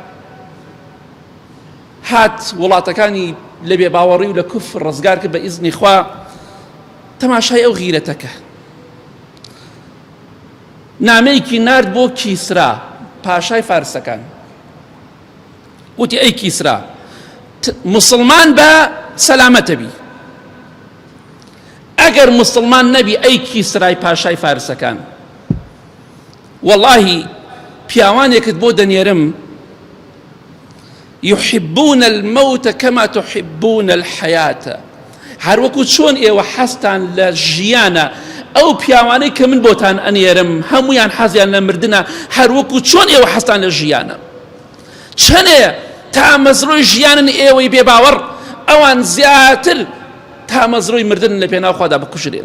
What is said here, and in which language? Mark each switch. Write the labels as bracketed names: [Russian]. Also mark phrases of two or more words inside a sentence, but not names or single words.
[Central Kurdish] هات وڵاتەکانی لە بێباوەڕی و لە کوفر ڕزگار کرد بە ئیزنی خوا، تەماشای ئەو غیرەتەکە نامەیەکی نارد بۆ کیسرا پاشای فارسەکان، وتی ئەی کیسرا مسلمان بە سەلامەتە بی، ئەگەر مسلمان نەبی ئەی کیسرای پاشای فارسەکان واللهی پیاوانێکت بۆ دەنێرم [Arabic] يحبون الموت كما تحبون الحياة، [Central Kurdish] هەر وەکو چۆن ئێوە حەستان لە ژیانە ئەو پیاوانەی کە من بۆتان ئەنێرم هەمویان حەزیان لە مردنە، هەر وەکو چۆن ئێوە حەستان لە ژیانە. چەنێ تا مەزڕۆی ژیانن ئێوەی بێباوەڕ، ئەوان زیاتر تا مەزڕۆی مردن لە پێناو خوادا بکوژرێن.